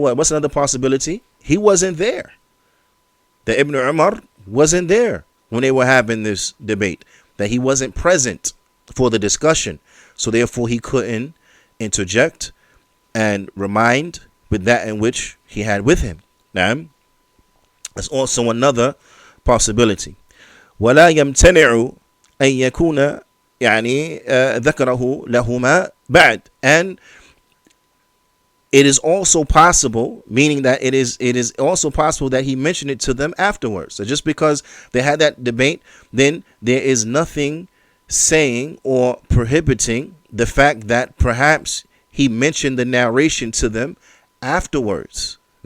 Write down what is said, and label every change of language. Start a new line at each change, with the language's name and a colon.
English: What's another possibility? He wasn't there. That Ibn Umar wasn't there when they were having this debate. That he wasn't present for the discussion. So therefore he couldn't interject and remind with that in which he had with him. That's also another possibility.
Arabic: ولا يمتنع أن يكون ذكره لهما بعد.
English: And it is also possible, meaning that it is also possible that he mentioned it to them afterwards. So just because they had that debate, then there is nothing saying or prohibiting the fact that perhaps he mentioned the narration to them afterwards.